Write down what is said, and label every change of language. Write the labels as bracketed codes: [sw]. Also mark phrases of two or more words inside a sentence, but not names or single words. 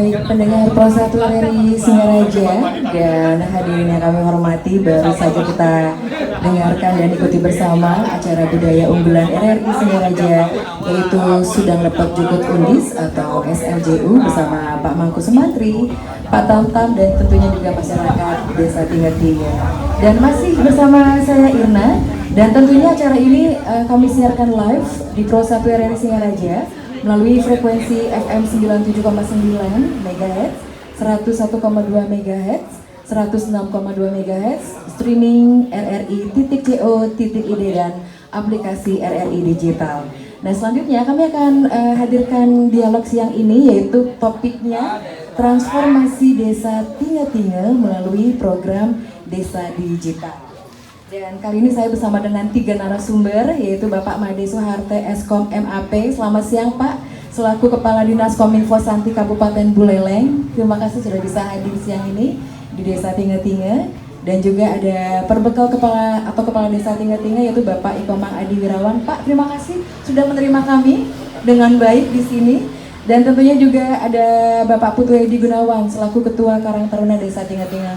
[id] Pendengar Pro 1 RRI Singaraja dan hadirin yang kami hormati, baru saja kita dengarkan dan ikuti bersama acara budaya unggulan RRI Singaraja, yaitu Sudang Lepet Jukut Undis atau SLJU bersama Pak Mangku Sumantri, Pak Tamtam, dan tentunya juga masyarakat Desa Tinggal-Tinggal. Dan masih bersama saya Irna, dan tentunya acara ini kami siarkan live di Pro 1 RRI Singaraja melalui frekuensi FM 97,9 MHz, 101,2 MHz, 106,2 MHz, streaming rri.co.id dan aplikasi RRI Digital. Nah, selanjutnya kami akan hadirkan dialog siang ini, yaitu topiknya transformasi desa Tinggal-Tinggal melalui program Desa Digital. Dan kali ini saya bersama dengan 3 narasumber, yaitu Bapak Made Soeharte, Eskom MAP. Selamat siang Pak, selaku Kepala Dinas Kominfo Santi Kabupaten Buleleng. Terima kasih sudah bisa hadir siang ini di Desa Tinggal-Tinggal. Dan juga ada perbekal Kepala Desa Tinggal-Tinggal, yaitu Bapak Ikomang Adi Wirawan. Pak, terima kasih sudah menerima kami dengan baik di sini. Dan tentunya juga ada Bapak Putu Edi Gunawan, selaku Ketua Karang Taruna Desa Tinggal-Tinggal.